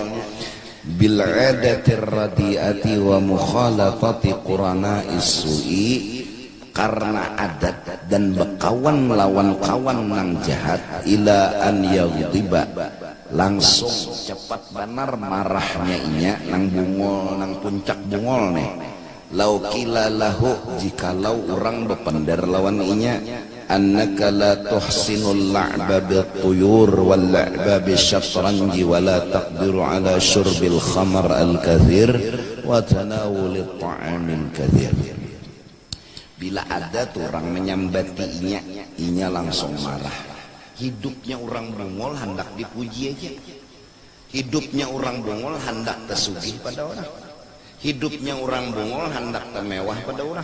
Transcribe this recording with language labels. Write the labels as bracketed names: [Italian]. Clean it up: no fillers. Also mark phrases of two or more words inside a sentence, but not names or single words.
[Arabic] بالعادة الرديئة ومخالطة قرناء السوء, [Banjar] karena adat dan berkawan melawan kawan nang jahat, [Arabic] إلى أن يغضب, [Banjar] langsung cepat benar marahnya inya nang bungol, nang puncak bungol nih. [Arabic] لو قيل له, [Banjar] jikalau orang berpendar lawan inya, [Arabic] إنك لا تحسن اللعب بالطيور واللعب بالشطرنج ولا تقدر على شرب الخمر الكثير وتناول الطعام الكثير. [Banjar] Bila ada tuh orang menyambati inya langsung marah. Hidupnya orang bungol hendak dipuji aja. Hidupnya orang bungol hendak tersugih pada orang. Hidupnya orang bungol hendak termewah pada orang.